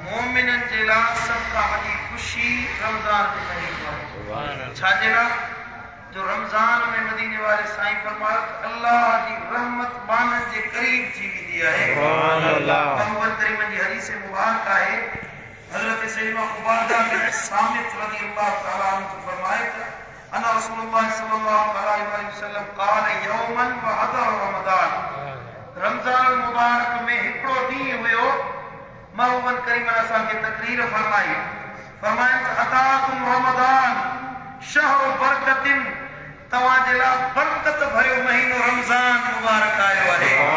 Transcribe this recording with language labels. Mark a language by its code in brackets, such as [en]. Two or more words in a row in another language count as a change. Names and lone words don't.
[sd] मोमिननि जे लाइ सभ खां वॾी ख़ुशी रमज़ान जे महीने आहे। छाजे लाइ जो रमज़ान में मदीने वारे साईं फरमायो अल्लाह जी रहमत माननि जे क़रीब थी वेंदी आहे। मोहम्मद करीम जी हदीस मुबारक आहे हज़रत सैयदना उबादा बिन सामित [ar] رضي الله تعالى عنه [sd] फरमाए [ar] أن رسول الله صلى الله عليه وسلم قال يوما وحضر رمضان [sd] रमज़ान मुबारक में हिकिड़ो ॾींहुं हुयो मोहम्मद करीम असांखे तकरीर फरमाई [ar] أتاكم رمضان شهر بركة [sd] तव्हांजे लाइ बरकत भरियो महीनो रमज़ान मुबारक आयो आहे।